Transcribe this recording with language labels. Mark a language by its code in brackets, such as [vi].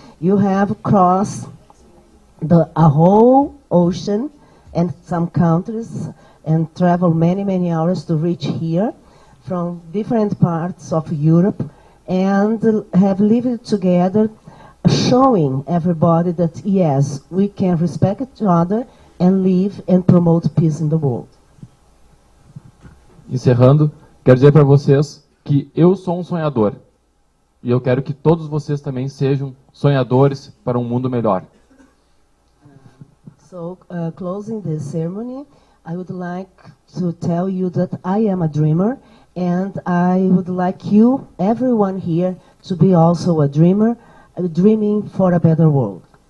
[en] You have crossed a whole ocean and some countries and traveled many, many hours to reach here from different parts of Europe, and have lived together, showing everybody that yes, we can respect each other and live and promote peace in the world. [pt] Encerrando, quero dizer para vocês que eu sou um sonhador e eu quero que todos vocês também sejam sonhadores para um mundo melhor. [en] So, closing this ceremony, I would like to tell you that I am a dreamer, and I would like you, everyone here, to be also a dreamer, dreaming for a better world.